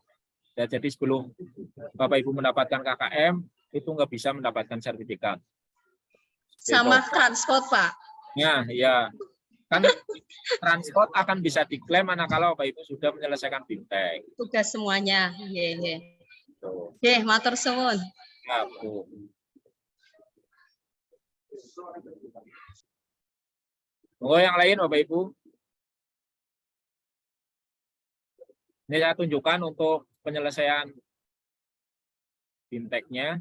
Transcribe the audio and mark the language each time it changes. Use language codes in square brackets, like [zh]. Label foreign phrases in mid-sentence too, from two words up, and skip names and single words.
[id] Ya, jadi sebelum Bapak Ibu mendapatkan KKM itu nggak bisa mendapatkan sertifikat. Sama Gitu. transport, Pak. Ya, kan transport akan bisa diklaim manakala Bapak Ibu sudah menyelesaikan BIMTEK. Tugas semuanya. [jv] Nggih, nggih. [id] Tuh. [jv] Nggih, matur suwun. [id] Ya, Bu. Oh, yang lain Bapak Ibu. Ini saya tunjukkan untuk penyelesaian BIMTEK-nya.